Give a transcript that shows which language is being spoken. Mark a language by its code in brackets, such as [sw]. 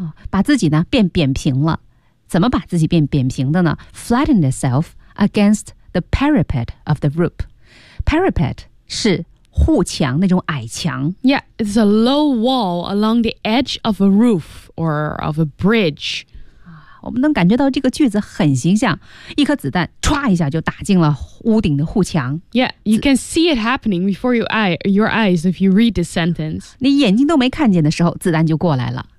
[zh] 把自己呢变扁平了，怎么把自己变扁平的呢 ？ [en] Flattened itself against the parapet of the roof. [zh] Parapet 是护墙那种矮墙。 [en] Yeah, it's a low wall along the edge of a roof or of a bridge. [zh] 我们能感觉到这个句子很形象，一颗子弹唰一下就打进了屋顶的护墙。 [en] Yeah, you can see it happening before your eyes if you read the sentence. [zh] 你眼睛都没看见的时候，子弹就过来了。